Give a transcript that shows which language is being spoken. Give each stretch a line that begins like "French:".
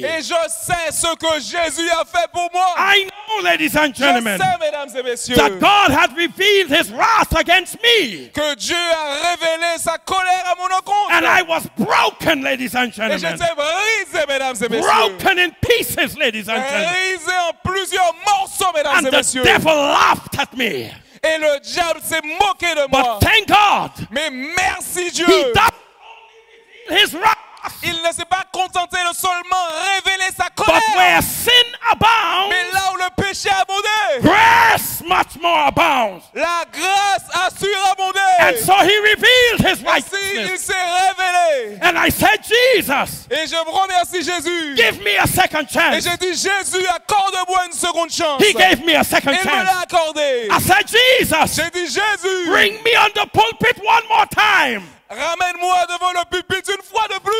French: Et je sais ce que Jésus a fait pour moi.
English: I know, ladies and
French: Je
English: gentlemen,
French: sais, mesdames et messieurs,
English: that God had revealed his wrath against me.
French: que Dieu a révélé sa colère à mon encontre.
English: And I was broken, ladies and
French: Et
English: gentlemen.
French: j'étais brisé, mesdames et messieurs.
English: Broken in pieces, ladies and gentlemen.
French: Brisé en plusieurs morceaux, mesdames
English: And
French: et
English: the
French: messieurs.
English: devil laughed at me.
French: Et le diable s'est moqué de moi.
English: But thank God,
French: Mais merci Dieu.
English: he does only reveal his wrath.
French: Il ne s'est pas contenté de seulement révéler sa
English: But
French: colère.
English: where sin abounds,
French: Mais là où le péché a abondé,
English: grace much more abounds.
French: la grâce a su abonder.
English: And so he revealed his
French: Ainsi, il
English: righteousness.
French: s'est révélé.
English: And I said, Jesus,
French: Et je remercie Jésus.
English: give me a second
French: Et
English: chance.
French: j'ai dit, Jésus, accorde-moi une seconde chance.
English: He gave me a second
French: Il me l'a accordé.
English: I said, Jesus,
French: J'ai dit, Jésus,
English: bring me on the pulpit one more time.
French: ramène-moi devant le pupitre une fois de plus.